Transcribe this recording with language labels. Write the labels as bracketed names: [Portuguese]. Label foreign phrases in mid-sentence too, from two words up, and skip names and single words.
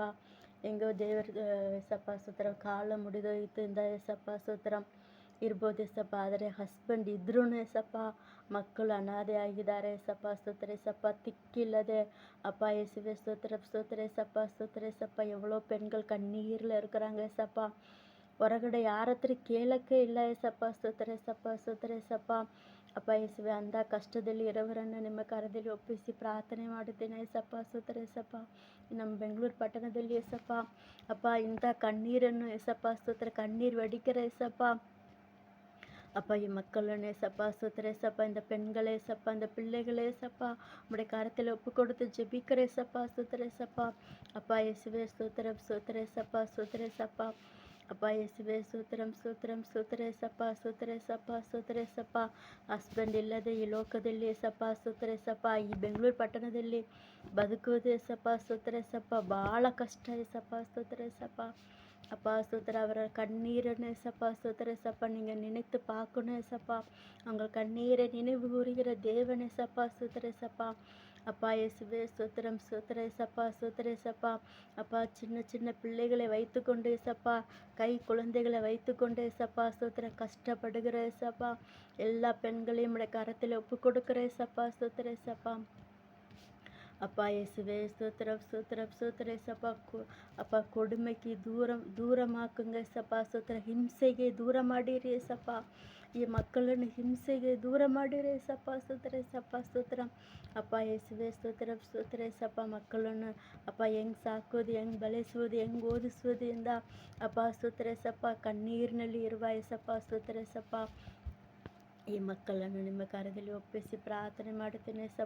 [Kannada] ಹೆಂಗೋ ದೇವ್ರ ಏಸಪ್ಪ ಸ್ತೋತ್ರ, ಕಾಲು ಮುರಿದೋಯ್ತು ಇಂದ ಏಸಪ್ಪ ಸ್ತೋತ್ರ ಇರ್ಬೋದು ಏಸಪ್ಪ. ಆದರೆ ಹಸ್ಬೆಂಡ್ ಇದ್ರೂ ಏಸಪ್ಪ ಮಕ್ಕಳು ಅನಾಥೆ ಆಗಿದ್ದಾರೆ ಏಸಪ್ಪ ಸ್ತೋತ್ರ ಏಸಪ್ಪ, ತಿಕ್ಕಿಲ್ಲದೆ ಅಪ್ಪ ಯೇಸುವೆ ಸ್ತೋತ್ರ ಏಸಪ್ಪ. [Tamil] ಎவ்வளோ பெண்கள் கண்ணீரில் இருக்கிறாங்க ஏசப்பா. [Kannada] ಹೊರಗಡೆ ಯಾರ ಹತ್ರ ಕೇಳೋಕ್ಕೆ ಇಲ್ಲ ಏಸಪ್ಪ ಸ್ತೋತ್ರ ಏಸಪ್ಪ. ಅಪ್ಪ ಯೇಸುವೆ, ಅಂಥ ಕಷ್ಟದಲ್ಲಿ ಇರೋವರನ್ನು ನಿಮ್ಮ ಕರದಲ್ಲಿ ಒಪ್ಪಿಸಿ ಪ್ರಾರ್ಥನೆ ಮಾಡುತ್ತೇನೆ ಏಸಪ್ಪ ಸ್ತೋತ್ರ ಏಸಪ್ಪ. ನಮ್ಮ ಬೆಂಗಳೂರು ಪಟ್ಟಣದಲ್ಲಿ ಏಸಪ್ಪ, ಅಪ್ಪ ಇಂಥ ಕಣ್ಣೀರನ್ನು ಏಸಪ್ಪ ಸ್ತೋತ್ರ, ಕಣ್ಣೀರು [Tamil] வடிக்கிற ஏசப்பா. அப்பா மக்களுன்னு ஏசப்பா ಸ್ತೋತ್ರ ஏசப்பா, இந்த பெண்களே ஏசப்பா, இந்த பிள்ளைகளே ஏசப்பா, உம்முடைய கரத்தில் ஒப்பு கொடுத்து ஜெபிக்கிற ஏசப்பா ಸ್ತೋತ್ರ ஏசப்பா. அப்பா இயேசுவே ஸ்தோத்திரம் ஏசப்பா. அப்பா இயேசுவே ஸ்தோத்திரம் ஏசப்பா. ಹಸ್ಬೆಂಡ್ ಇಲ್ಲದೆ ಈ ಲೋಕದಲ್ಲಿ ಏಸಪ್ಪ ಸ್ತೋತ್ರ ಏಸಪ್ಪ, ಈ ಬೆಂಗಳೂರು ಪಟ್ಟಣದಲ್ಲಿ ಬದುಕುವುದು ಏಸಪ್ಪ ಸ್ತೋತ್ರ ಏಸಪ್ಪ, ಭಾಳ ಕಷ್ಟ ಏಸಪ್ಪ ಸ್ತೋತ್ರ ಏಸಪ್ಪ. அப்பா ஸ்தோத்திரம், அவரை கண்ணீரன்னு ஏசப்பா ஸ்தோத்திரம் ஏசப்பா, நீங்கள் நினைத்து பார்க்கணும் ஏசப்பா. அவங்க கண்ணீரை நினைவு கூறுகிற தேவன் ஏசப்பா ஸ்தோத்திரம் ஏசப்பா. அப்பா இயேசுவே ஸ்தோத்திரம் ஸ்தோத்திரம் ஏசப்பா ஸ்தோத்திரம் ஏசப்பா. அப்பா சின்ன சின்ன பிள்ளைகளை வைத்துக்கொண்டு ஏசப்பா, கை குழந்தைகளை வைத்துக்கொண்டு ஏசப்பா ஸ்தோத்திரம் கஷ்டப்படுகிற ஏசப்பா, எல்லா பெண்களையும் உடைய கரத்தில் ஒப்பு கொடுக்குற ஏசப்பா ஸ்தோத்திரம் ஏசப்பா. அப்பா இயேசுவே ஸ்தோத்திரம் ஸ்தோத்திரம் ஸ்தோத்திரம் ஏசப்பா. அப்பா கொடுமைக்கு தூரமாக்குங்க ஏசப்பா ஸ்தோத்திரம். [Kannada] ஹிம்சைಗೆ ದೂರ ಮಾಡಿರಿ ಏಸಪ್ಪ. ಈ ಮಕ್ಕಳನ್ನು ಹಿಂಸೆಗೆ ದೂರ ಮಾಡಿರಿ ಏಸಪ್ಪ ಸ್ತೋತ್ರ ಏಸಪ್ಪ ಸ್ತೋತ್ರ. ಅಪ್ಪ ಯೇಸುವೆ ಸ್ತೋತ್ರ ಸ್ತೋತ್ರ ಏಸಪ್ಪ. ಮಕ್ಕಳನ್ನು ಅಪ್ಪ ಹೆಂಗೆ ಸಾಕೋದು, ಹೆಂಗೆ ಬೆಳೆಸುವುದು, ಹೆಂಗೆ ಓದಿಸುವುದು ಇಂದ ಅಪ್ಪ ಸ್ತೋತ್ರ ಏಸಪ್ಪ. ಕಣ್ಣೀರಿನಲ್ಲಿ ಇರುವ ಏಸಪ್ಪ ಸ್ತೋತ್ರ ಏಸಪ್ಪ. ಈ ಮಕ್ಕಳನ್ನು ನಿಮ್ಮ ಕಾರ್ಯದಲ್ಲಿ ಒಪ್ಪಿಸಿ ಪ್ರಾರ್ಥನೆ ಮಾಡುತ್ತೇನೆ ಏಸಪ್ಪ.